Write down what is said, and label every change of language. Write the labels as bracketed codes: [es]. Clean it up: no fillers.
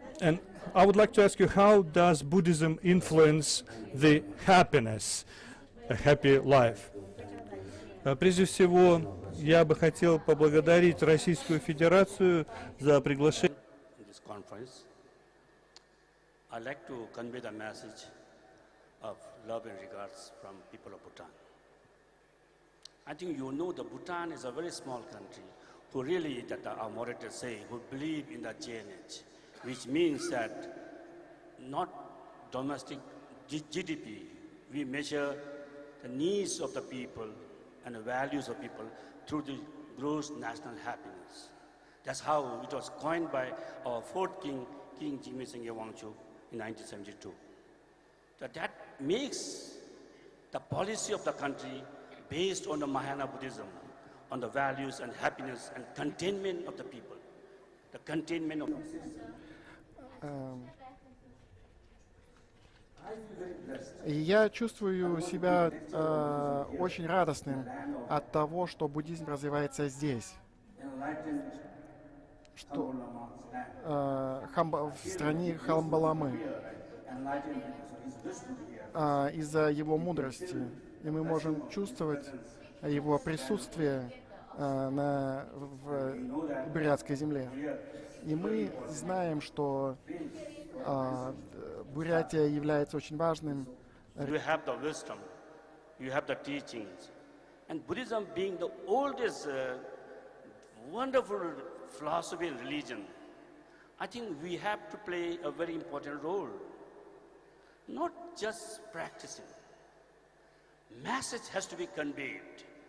[en] And I would like to ask you, how does Buddhism influence the happiness, a happy life? [ru] Прежде всего, я бы хотел поблагодарить Российскую Федерацию за приглашение. [en] This conference, I'd like to convey the message of love and regards from people of Bhutan. I think you know that Bhutan is a very small country who really, that our moderators say, who believe in the GNH, which means that not domestic GDP, we measure the needs of the people and the values of people through the gross national happiness. That's how it was coined by our fourth king, King Jimmy Singh Wangchu in 1972. That makes the policy of the country based on the Mahayana Buddhism, on the values and happiness and containment of the people, the containment of the system. [ru] Я чувствую себя очень радостным от того, что буддизм развивается здесь, что в стране Хамбаламы, из-за его мудрости, и мы можем чувствовать его присутствие в бурятской земле. И мы знаем, что Бурятия является очень важным. [en] You have the wisdom, you have the teachings, and Buddhism being the oldest wonderful philosophy and religion, I think we have to play a very important role. Not just practicing. Message has to be conveyed.